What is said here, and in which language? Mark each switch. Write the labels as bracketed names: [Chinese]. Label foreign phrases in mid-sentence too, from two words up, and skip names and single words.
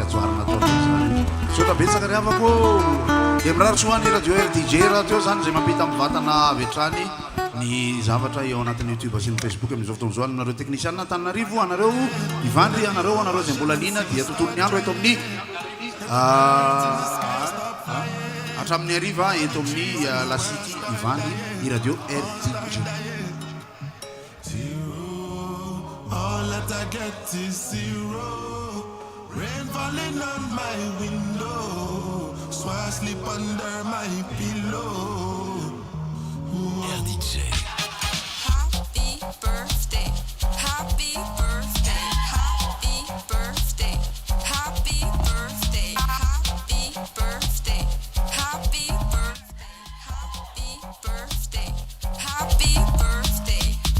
[Malagasy] joarina ataona zany sota betsaka ry havako dia mirarotsoany radio RDJ raha teo zany zay mampita amin'ny vatana avy hatrany ny zavatra eo anatin'ny YouTube sy ny Facebook amin'izao fotoana izao anareo technicien Antananarivo anareo Ivandry anareo zay mbola lina dia tontolon'ny andro eto amin'ny hatramin'ny hariva eto amin'ny lasity Ivandry ny radio RDJ. [English] All that I get is zero. Rain falling on my window, so I sleep under my pillow. RDJ. Happy birthday, happy birthday, happy birthday, happy birthday, happy birthday, happy birthday, happy birthday, happy birthday.